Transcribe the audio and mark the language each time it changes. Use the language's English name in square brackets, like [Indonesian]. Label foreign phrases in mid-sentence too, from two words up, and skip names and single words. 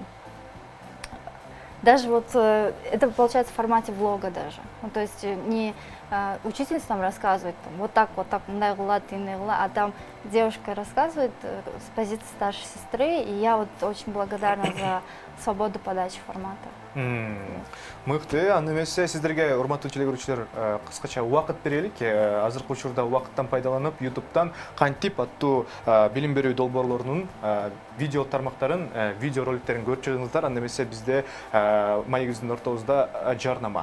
[Russian] Даже вот это получается в формате влога даже. Ну, то есть не учительница нам рассказывает, там, вот так, а там девушка рассказывает с позиции старшей сестры, и я вот очень благодарна за свободу подачи формата. [Kyrgyz] Мыкты, аны эмесе сиздерге урматтуу телегөрүүчүлөр кыскача убакыт берелик. Азыркы учурда убакыттан пайдаланып, YouTube'дан Кантип аттуу билим берүү долбоорлорунун видео тармактарын, видео роликтерин көрүп чыгыңыздар. Аны эмесе бизде маегибиздин ортобузда жарнама.